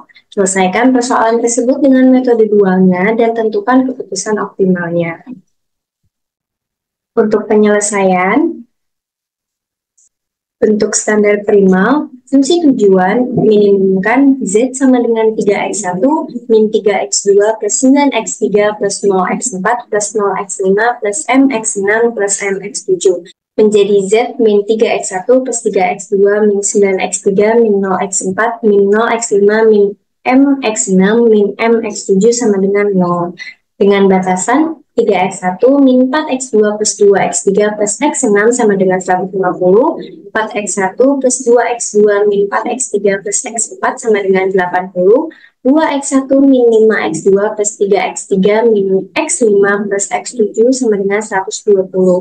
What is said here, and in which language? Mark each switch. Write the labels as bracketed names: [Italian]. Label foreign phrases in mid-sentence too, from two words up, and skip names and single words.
[Indonesian] Selesaikan persoalan tersebut dengan metode dualnya dan tentukan keputusan optimalnya. Untuk penyelesaian, bentuk standar primal, fungsi tujuan minimumkan Z sama dengan 3x1 min 3x2 plus 9x3 plus 0x4 plus 0x5 plus mx6 plus mx7 menjadi Z min 3x1 plus 3x2 min 9x3 min 0x4 min 0x5 min mx6 min mx7 sama dengan 0. Dengan batasan 3x1 min 4x2 plus 2x3 plus x6 sama dengan 150, 4x1 plus 2x2 min 4x3 plus x4 sama dengan 80, 2x1 min 5x2 plus 3x3 min x5 plus x7 sama dengan 120.